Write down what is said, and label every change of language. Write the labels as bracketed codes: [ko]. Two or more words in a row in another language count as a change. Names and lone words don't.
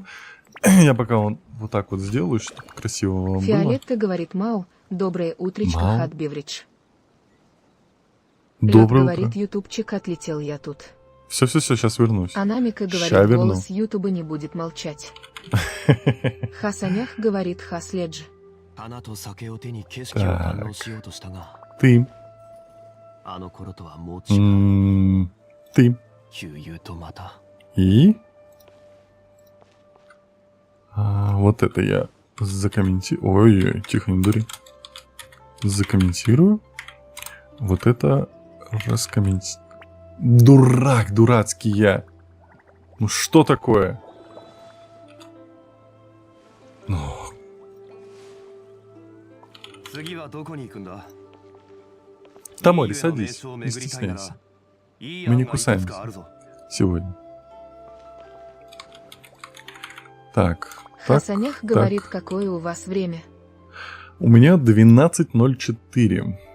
[ru] Я пока вот так вот сделаю, чтобы красиво вам было. Фиолетта говорит, Мау, доброе утречко, Мау. Хат Бевридж. Доброе Лёд говорит, утро. ютубчик, отлетел я тут. Все, сейчас вернусь. Анамика говорит, Ща верну. голос ютуба не будет молчать. Хасанях говорит, Хаследж. [ja] 花と酒を手に景色を堪能しようとしたが [ru] Ты. [ja] あの頃とはもう違う [ru] Ты. [ja] 悠々とまた [ru] И? Вот это я закомментирую. Ой, тихо, не дури. Закомментирую. Вот это раскомментирую. Дурацкий я. Ну что такое? Ну, [ja] 次はどこに行くんだ [ru] Тамори, садись. Не стесняйся. Мы не кусаемся сегодня. Так. Хасанях говорит, какое у вас время. У меня 12:04.